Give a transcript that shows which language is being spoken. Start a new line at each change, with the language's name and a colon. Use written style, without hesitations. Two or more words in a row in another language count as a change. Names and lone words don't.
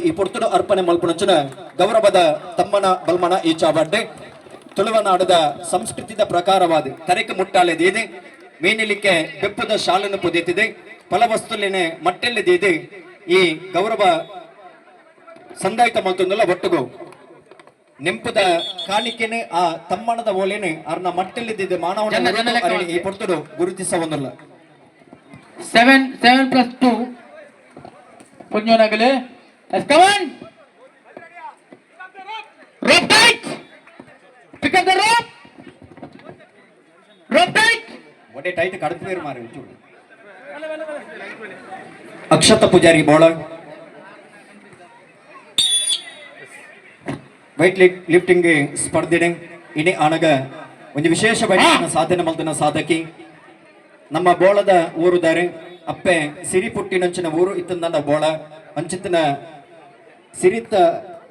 Tulu: ಈ ಪೊರ್ತುಡು ಅರ್ಪಣೆ ಮಲ್ಪುಣಚುನ ಗೌರವದ ತಮ್ಮನ ಬಲ್ಮನ ಈ ಚಾಬಡ್ಡೆ ತುಳುವ ನಾಡದ ಸಂಸ್ಕೃತಿದ ಪ್ರಕಾರವಾದ ಕರೆಕೆ ಮುಟ್ಟಾಲೆದಿದೆ ಮೇನಿಲಿಕ್ಕೆ ಬೆಪ್ಪದ ಶಾಲನ್ನು ಪುದೀತಿದೆ ಫಲವಸ್ತುಲಿನ ಮಟ್ಟೆಲ್ಲಿದೆ ಈ ಗೌರವ ಸಂದಾಯಿತ ಮಲ್ತೊಂದಲ್ಲ ಒಟ್ಟುಗು ನೆಂಪುದ ಕಾಣಿಕೆನೆ ಆ ತಮ್ಮಣದ ಓಲೇನೆ ಅರ್ನ ಮಟ್ಟೆಲ್ಲಿದ್ದಿದೆ ಮಾನವ ಈ ಪೊರ್ತುಡು ಗುರುತಿಸವೊಂದಲ್ಲ
English: 7+2 ಪುಣ್ಯನಗಲೆ come on rope tight pick up the rope tight
Tulu: ಒಡೆ ಟೈಟ್ ಕಡಪೇರು ಮಾರೆ ಚೂರು ಅಕ್ಷತ ಪೂಜಾರಿ ಬೋಳ
English: weight lifting
Tulu: ಸ್ಪರ್ಧೆ ಇನಿ ಆನಗ ಒಂದು ವಿಶೇಷವಾಗಿ ಸಾಧನೆ ಮಲ್ತನ ಸಾಧಕಿ ನಮ್ಮ ಬೋಳದ ಊರುದಾರೆ ಅಪ್ಪೆ ಸಿರಿ ಪುಟ್ಟಿನಂಚಿನ ಊರು ಇತ್ತಂದ ಬೋಳ ಅಂಚಿತ್ತಿನ ಸಿರಿತ